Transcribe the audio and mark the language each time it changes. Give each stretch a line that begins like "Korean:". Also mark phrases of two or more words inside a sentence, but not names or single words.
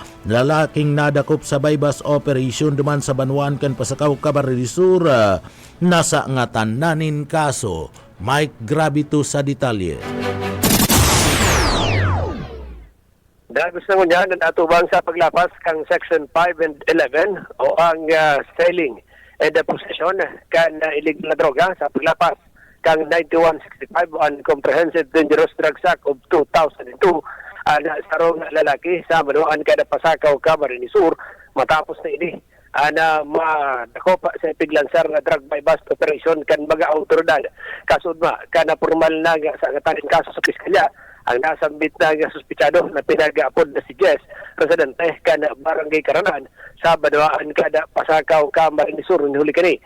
Bikol: Lalaking nadakop sa bypass operation duman sa Banwan kan Pasakaw, Camarines Sur. Nasa ngatan nanin kaso. Mike Gravito sa detalye. Dagos na ngunyan ang atubang sa paglapas kang Section 5 and 11 o ang
English: selling and the possession
Bikol: kan illegal na droga sa paglapas kang 9165 on Comprehensive Dangerous Drugs Act of 2002 na sarong lalaki sa Manuan kada Pasakaw, Camarines Sur matapos na ini na madakopa sa piglansar na
English: drug by bust operation
Bikol: kan mga autoridad kasud ma kana formal na sa ngataning kaso sa piskalya ang nasambit na suspitsado na pinag-aapod na si Jess, residente kan Barangay Karanan sa Badawaan kada Pasakaw, Camarines Sur ni huli kani.